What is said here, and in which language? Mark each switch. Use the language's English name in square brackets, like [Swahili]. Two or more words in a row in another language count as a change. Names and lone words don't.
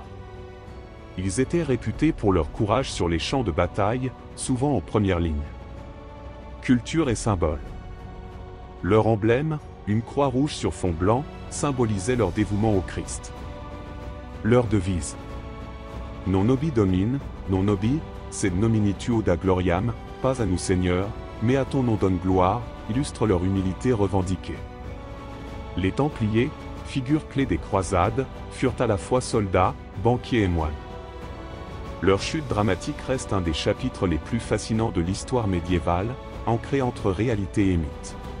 [French] Ils étaient réputés pour leur courage sur les champs de bataille, souvent en première ligne. Culture et symboles. Leur emblème, une croix rouge sur fond blanc, symbolisait leur dévouement au Christ. Leur devise. [Latin] Non nobis domine, non nobis, sed nomini tuo da gloriam, [French] pas à nous Seigneur, mais à ton nom donne gloire, illustre leur humilité revendiquée. Les Templiers, figures clés des croisades, furent à la fois soldats, banquiers et moines. Leur chute dramatique reste un des chapitres les plus fascinants de l'histoire médiévale, ancré entre réalité et mythe.